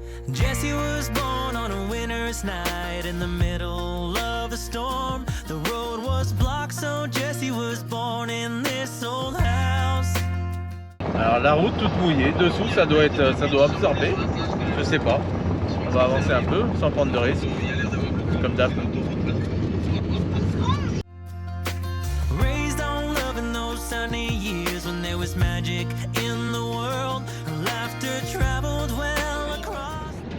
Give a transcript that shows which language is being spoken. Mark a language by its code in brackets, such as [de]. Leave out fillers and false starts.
[en] Jesse was born on a winter's night in the middle of the storm. The road was blocked, so Jesse was born in this old house. [fr] Alors la route toute mouillée, dessous ça doit absorber, je sais pas. On va avancer un peu sans prendre de risques, comme d'hab. [en] Raised on love in those sunny years when there was magic in the world. Laughter traveled well across